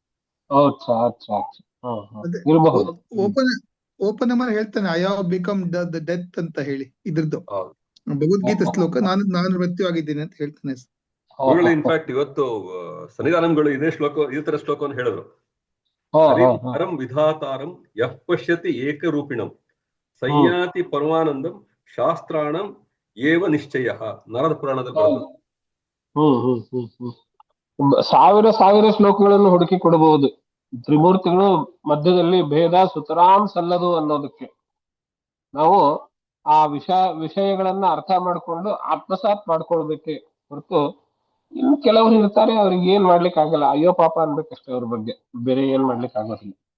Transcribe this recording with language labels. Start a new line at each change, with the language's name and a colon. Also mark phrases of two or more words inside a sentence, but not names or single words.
Kannada: ಓಪನ್ ಹ್ಯಾಮರ್ ಹೇಳ್ತಾನೆ,
English: I have become the death
Kannada: ಅಂತ ಹೇಳಿ, ಇದ್ರದ್ದು ಭಗವದ್ಗೀತೆ ಶ್ಲೋಕ, ನಾನು ಮೃತ್ಯುವಾಗಿದ್ದೀನಿ ಅಂತ ಹೇಳ್ತಾನೆ. ಇನ್ಫ್ಯಾಕ್ಟ್ ಇವತ್ತು ಸನ್ನಿಧಾನಗಳು ಇದೇ ತರ ಶ್ಲೋಕವನ್ನು ಹೇಳಿದ್ರು.
Sanskrit: ಹರಿಂ ವಿಧಾತಾರಂ ಯಃ ಪಶ್ಯತಿ ಏಕರೂಪಿಣಂ ಸಂಯಾತಿ ಪರಮಾನಂದಂ ಶಾಸ್ತ್ರಾಣಂ ಏವ ನಿಶ್ಚಯ.
Kannada: ನಾರದ ಪುರಾಣದಲ್ಲಿ ಬರ್ತದೆ. ಸಾವಿರ ಶ್ಲೋಕಗಳನ್ನು ಹುಡುಕಿ ಕೊಡಬಹುದು. ತ್ರಿಮೂರ್ತಿಗಳು ಮಧ್ಯದಲ್ಲಿ ಭೇದ ಸುತರಾಂ ಸಲ್ಲದು ಅನ್ನೋದಕ್ಕೆ ನಾವು ಆ ವಿಷಯಗಳನ್ನ ಅರ್ಥ ಮಾಡ್ಕೊಂಡು ಆತ್ಮಸಾತ್ ಮಾಡ್ಕೊಳ್ಬೇಕೆ ಹೊರತು, ಇನ್ನು ಕೆಲವರು ಇರ್ತಾರೆ ಅವ್ರಿಗೆ ಏನ್ ಮಾಡ್ಲಿಕ್ಕೆ ಆಗಲ್ಲ, ಅಯ್ಯೋ ಪಾಪ ಅನ್ಬೇಕಷ್ಟೇ ಅವ್ರ ಬಗ್ಗೆ, ಬೇರೆ ಏನ್ ಮಾಡ್ಲಿಕ್ಕೆ ಆಗೋದಿಲ್ಲ.